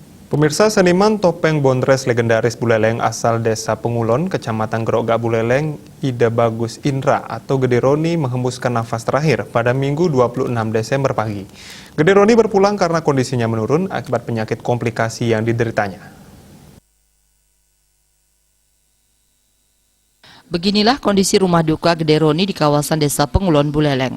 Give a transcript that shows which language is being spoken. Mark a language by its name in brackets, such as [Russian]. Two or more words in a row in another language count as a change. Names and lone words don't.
[Indonesian] Pemirsa, seniman topeng Bondres legendaris Buleleng asal Desa Pengulon, Kecamatan Grogak Buleleng, Ida Bagus Indra atau Gede Roni menghembuskan nafas terakhir pada Minggu 26 Desember pagi. Gede Roni berpulang karena kondisinya menurun akibat penyakit komplikasi yang dideritanya. Beginilah kondisi rumah duka Gede Roni di kawasan Desa Pengulon Buleleng.